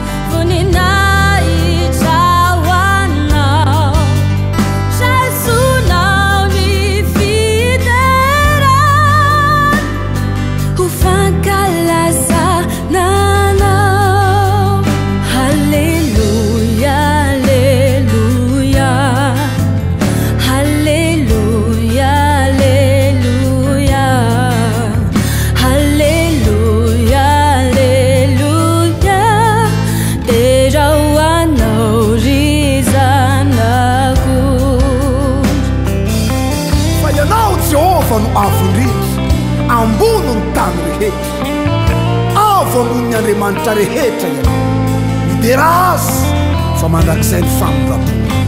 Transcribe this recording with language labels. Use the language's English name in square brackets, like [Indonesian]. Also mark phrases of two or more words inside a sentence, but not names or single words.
[Malagasy] Voninahitra ho anao, razonao ny fidera. Ho fankalaza- Nanao. Haleluya, haleluya. Haleluya, haleluya. Haleluya, haleluya. Terao anao ry zanako. Fa ianao, Jehovah, no avy indrindra, ambony ny tany rehetra. Ao voalohany Andriamanitra rehetra ianao. Midera azy fa mandrakizay ny famindrampony.